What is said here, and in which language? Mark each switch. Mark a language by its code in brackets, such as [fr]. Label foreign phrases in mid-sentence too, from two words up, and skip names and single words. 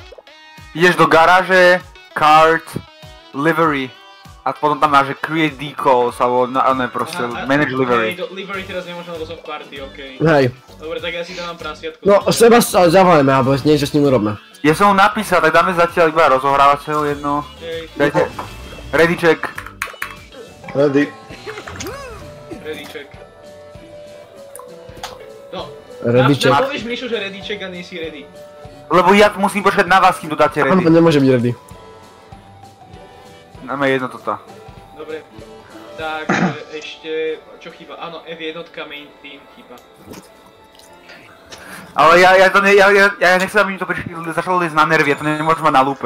[sk] Ideš do garáže, kart, livery. A potom tam máš, že [en] create decals, [sk] alebo ne proste, [en] manage livery. [sk] Livery teraz nemôžem, lebo som v party, okej. Hej. Dobre, tak ja si dávam prasiatku. No, seba sa zavolajme, alebo niečo s ním urobme. Ja som mu napísal, tak dáme zatiaľ iba rozohrávateľ jedno. Dajte. [en] Ready check. Ready. Ready check. No, Ready check. [sk] Povieš Mišo, že [en] ready check [sk] a nie si ready. Lebo ja musím počkať na vás, kým to dáte ready. Áno, nemôže byť ready. Máme jedno toto. Dobre. Tak, ešte, čo chýba? Áno, F1 [en] main team [sk] chýba. Ale ja nechcem, aby mi to začalo liesť na nervy, ja to nemôžem mať na lúpe.